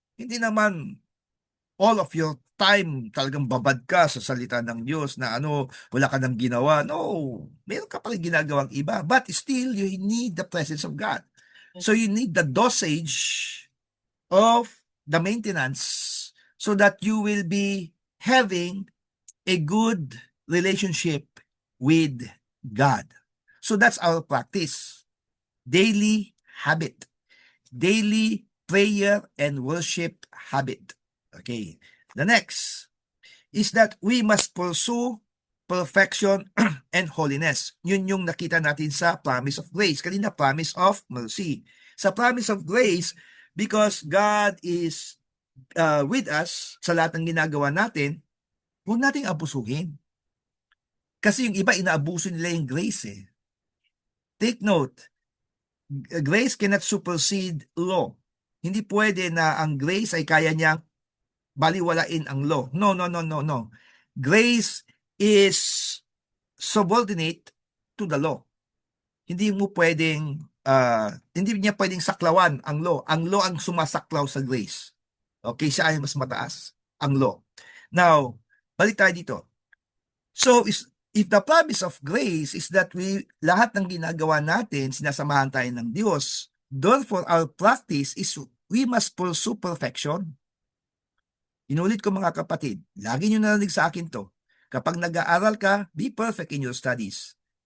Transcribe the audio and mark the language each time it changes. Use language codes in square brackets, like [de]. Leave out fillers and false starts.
[tl] Hindi naman [en] all of your time [tl] talagang babad ka sa salita ng Diyos na wala ka nang ginawa. No, meron ka pa rin ginagawang iba. [en] But still, you need the presence of God. So you need the dosage of the maintenance so that you will be having a good relationship with God. So that's our practice. Daily habit. Daily prayer and worship habit. Okay. The next is that we must pursue perfection and holiness. [tl] Yun yung nakita natin sa promise of grace. Kanina, promise of mercy. [en] Sa promise of grace, because God is with us [tl] sa lahat ng ginagawa natin, Huwag nating abusuhin. Kasi yung iba, inaabuso nila yung grace eh. [en] Take note, grace cannot supersede law. [tl] Hindi pwede na ang grace ay kaya niyang baliwalain ang law. [en] No, no, no, no, no. Grace is subordinate to the law. [tl] Hindi mo pwedeng, hindi niya pwedeng saklawan ang law. Ang law ang sumasaklaw sa grace. Okay, siya ay mas mataas, ang law. Now, balik tayo dito. [en] So, if the promise of grace is that [tl] lahat ng ginagawa natin, sinasamahan tayo ng Diyos, [en] therefore our practice is we must pursue perfection. [tl] Inulit ko mga kapatid, lagi nyo narinig sa akin to. Kapag nag-aaral ka, [en] be perfect in your studies.